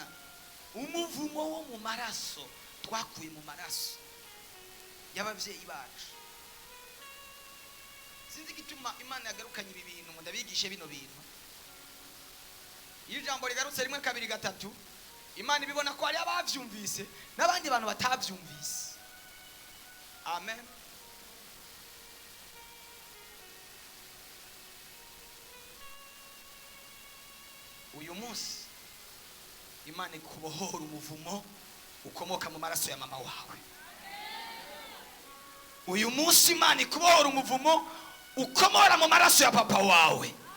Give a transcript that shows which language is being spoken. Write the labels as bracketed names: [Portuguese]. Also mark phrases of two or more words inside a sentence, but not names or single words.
[Rundi] Umuvumo wo mu maraso, twakuye mu maraso y'abavyeyi bacu. Sinzi gituma Imana yagarukanye ibi bintu ngo ndabigishe bino bintu. Iyo jambo rigarutse rimwe kabiri gatatu, Imana ibibona ko ari abavyumvise n'abandi bantu batavyumvise. Amen. Uyu munsi Imana ikubohora umuvumo ukomoka mu maraso ya mama wawe. Uyu munsi Imana ikubohora umuvumo ukomora mu maraso ya papa wawe.